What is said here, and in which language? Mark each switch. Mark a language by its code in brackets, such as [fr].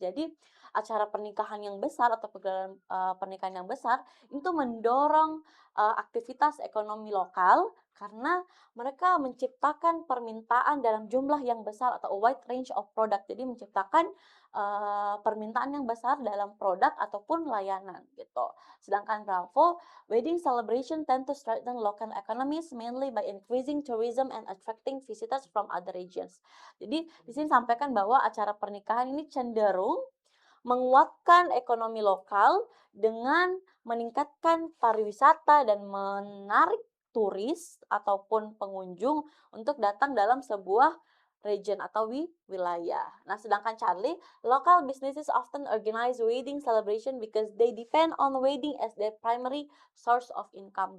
[id] Jadi acara pernikahan yang besar atau pegelaran pernikahan yang besar itu mendorong aktivitas ekonomi lokal karena mereka menciptakan permintaan dalam jumlah yang besar atau [en] a wide range of product. [id] Jadi menciptakan permintaan yang besar dalam produk ataupun layanan gitu. [en] Sedangkan Bravo, wedding celebration tend to strengthen local economies mainly by increasing tourism and attracting visitors from other regions. [id] Jadi di sini sampaikan bahwa acara pernikahan ini cenderung menguatkan ekonomi lokal dengan meningkatkan pariwisata dan menarik turis ataupun pengunjung untuk datang dalam sebuah region atau wilayah. [en] Nah, sedangkan Charlie, local businesses often organize wedding celebration because they depend on wedding as their primary source of income.